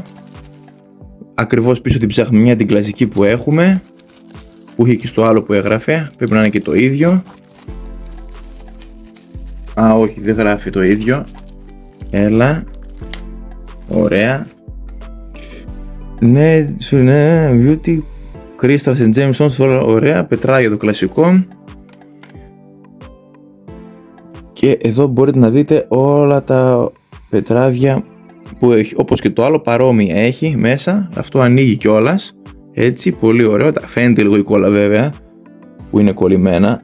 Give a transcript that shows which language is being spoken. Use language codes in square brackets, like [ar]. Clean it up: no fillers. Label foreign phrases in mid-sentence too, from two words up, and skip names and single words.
[el] Ακριβώς πίσω την ψαχνιά την κλασική που έχουμε, που είχε και στο άλλο που έγραφε, πρέπει να είναι και το ίδιο. Α, όχι, δεν γράφει το ίδιο. Έλα. Ωραία. Ναι, [en] beauty, crystals and gemstones, [el] ωραία, πετράγια το κλασικό. Και εδώ μπορείτε να δείτε όλα τα πετράδια που έχει, όπως και το άλλο παρόμοια έχει μέσα. Αυτό ανοίγει κιόλας, έτσι, πολύ ωραίο. Φαίνεται λίγο η κόλλα βέβαια, που είναι κολλημένα.